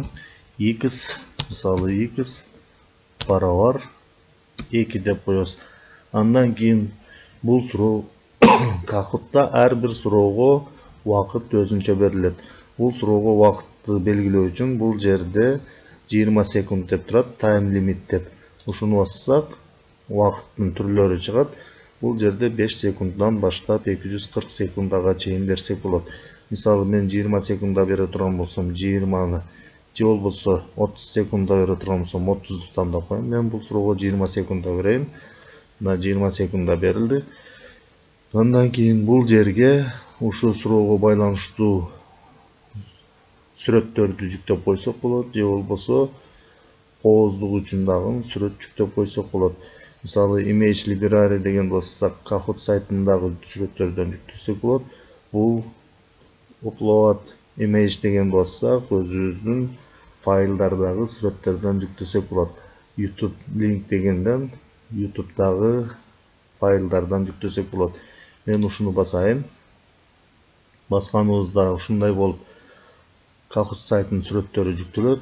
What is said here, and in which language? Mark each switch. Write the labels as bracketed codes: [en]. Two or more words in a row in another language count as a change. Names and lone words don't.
[ky] X, мисалы x барабар 2 деп коебуз. Андан кийин бул суроо Kahoot'та ар бир суроого убакыт өзүнчө берилет. Бул суроого убакытты белгилөө үчүн бул жерде 20 секунд деп турат, [en] time limit деп. [ky] Ушуну бассак, убакыттын түрлөрү чыгат. Бул жерде 5 секунддан баштап 240 секундага чейин берсек болот. Мисалы, мен 20 секундда бере турган болсом 20-ны, же болбосо 30 секундда бере турган болсом 30-ду тандап коем. Мен бул суроого 20 секундда берейин. Мына 20 секундда берилди. Андан кийин бул жерге ушу суроого байланыштуу сүрөттөрдү жүктөп койсок болот, же болбосо кооздук үчүн дагы сүрөт жүктөп койсок болот. Мисалы, [en] image library [ky] деген бассак, Kahoot сайтындагы сүрөттөрдөн жүктөсөк болот. Бул [en] upload image [ky] деген бассак, өзүбүздүн файлдардагы сүрөттөрдөн жүктөсөк болот. YouTube link дегенден YouTube'дагы файлдардан жүктөсөк болот. Мен ушуну басайын. Басканыбызда ушундай болуп Kahoot сайтынын сүрөттөрү жүктөлөт.